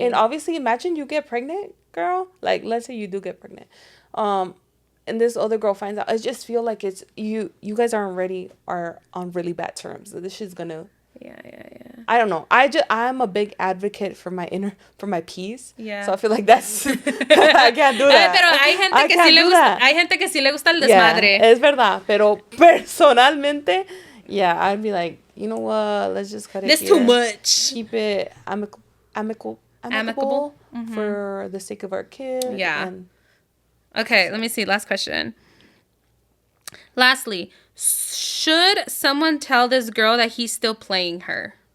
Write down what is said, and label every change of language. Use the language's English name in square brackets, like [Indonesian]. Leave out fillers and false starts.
[English] And obviously, imagine you get pregnant, girl. Like let's say you do get pregnant. And this other girl finds out. I just feel like it's you guys are on really bad terms. This shit's gonna. Yeah. I don't know. I'm a big advocate for my peace. Yeah. So I feel like that's I can't do that. [Spanish] Pero hay gente que sí le gusta el desmadre. Yeah, es verdad. Pero personalmente, [English] yeah, I'd be like, you know what? Let's just cut it. That's too much. Keep it amicable for the sake of our kid. Yeah. Okay, let me see. Last question. Lastly, should someone tell this girl that he's still playing her?